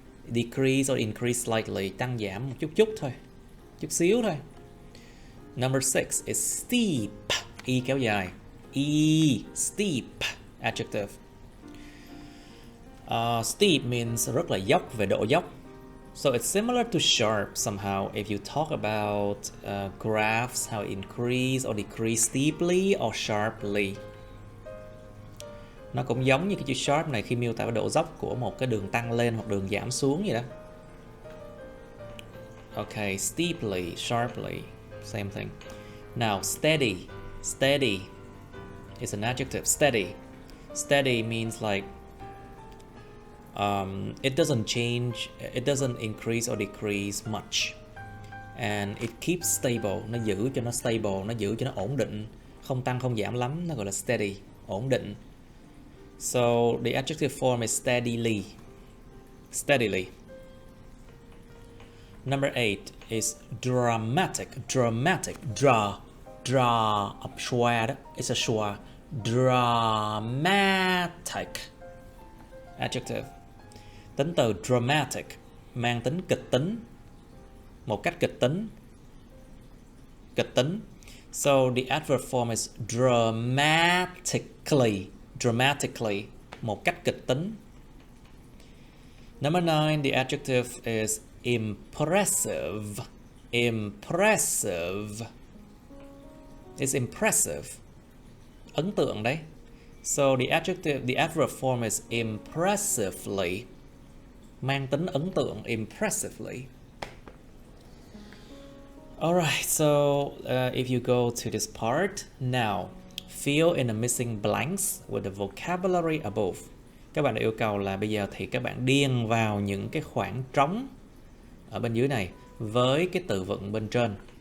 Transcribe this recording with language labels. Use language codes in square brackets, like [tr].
[en] decrease or increase slightly, [vi] tăng giảm một chút thôi, chút xíu thôi. [en] Number 6 is steep, y [vi] kéo dài, [en] steep, adjective. Steep means [vi] rất là dốc, về độ dốc. [en] So it's similar to sharp somehow if you talk about graphs, how it increase or decrease steeply or sharply. [vi] Nó cũng giống như cái chữ sharp này khi miêu tả độ dốc của một cái đường tăng lên hoặc đường giảm xuống vậy đó. [en] Okay, steeply, sharply, same thing. Now, steady. Steady is an adjective. Steady. Steady means like it doesn't change, it doesn't increase or decrease much, and it keeps stable. [vi] Nó giữ cho nó stable, nó giữ cho nó ổn định, không tăng không giảm lắm, nó gọi là steady, ổn định. [en] So the adjective form is steadily. Steadily. Number 8 is dramatic. Dramatic. Draw. A schwa đó. It's a schwa. Dramatic. Adjective. [vi] Tính từ dramatic mang tính kịch tính, một cách kịch tính. Kịch tính. [en] So the adverb form is dramatically. [vi] Dramatically, một cách kịch tính. [en] Number 9, the adjective is impressive. Impressive. It's impressive. [vi] Ấn tượng đấy. [en] So the adjective, the adverb form is impressively. [vi] Mang tính ấn tượng, impressively. [en] Alright, so if you go to this part, now fill in the missing blanks with the vocabulary above. [vi] Các bạn được yêu cầu là bây giờ thì các bạn điền vào những cái khoảng trống ở bên dưới này với cái từ vựng bên trên.